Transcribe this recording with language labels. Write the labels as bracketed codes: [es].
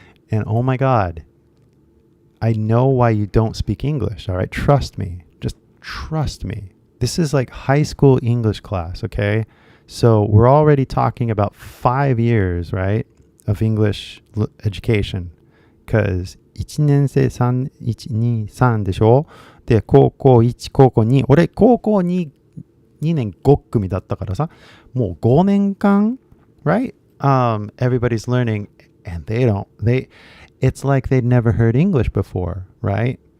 [en] And oh my God, I know why you don't speak English, all right? Trust me. Just trust me. This is like high school English class, okay? So we're already talking about 5 years, right, of English education. Because [ja] 1年生3、1、2、3でしょ。で、高校1、高校2。俺、高校2、2年5組だったからさ。もう5年間 right? [en] Everybody's learning and it's like they'd never heard English before, right?